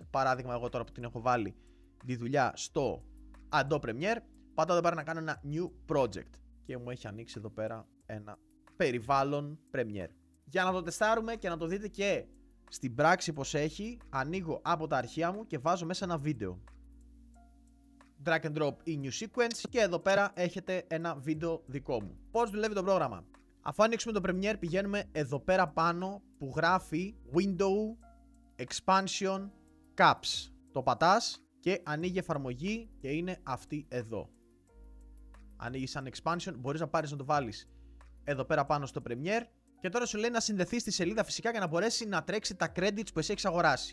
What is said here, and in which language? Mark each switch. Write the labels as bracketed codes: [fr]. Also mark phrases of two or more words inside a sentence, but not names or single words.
[el] Παράδειγμα, εγώ τώρα που την έχω βάλει τη δουλειά στο Adobe Premiere, πατάω εδώ πέρα να κάνω ένα [en] new project [el] και μου έχει ανοίξει εδώ πέρα ένα περιβάλλον Premiere. Για να το τεστάρουμε και να το δείτε και στην πράξη πως έχει, ανοίγω από τα αρχεία μου και βάζω μέσα ένα βίντεο. [en] Drag and drop [el] ή [en] new sequence [el] και εδώ πέρα έχετε ένα βίντεο δικό μου. Πώς δουλεύει το πρόγραμμα? Αφού ανοίξουμε το Premiere πηγαίνουμε εδώ πέρα πάνω που γράφει Window Expansion Caps. Το πατάς και ανοίγει εφαρμογή και είναι αυτή εδώ. Ανοίγει σαν expansion, μπορείς να πάρεις να το βάλεις εδώ πέρα πάνω στο Premiere και τώρα σου λέει να συνδεθεί στη σελίδα φυσικά για να μπορέσει να τρέξει τα credits που εσύ έχεις αγοράσει.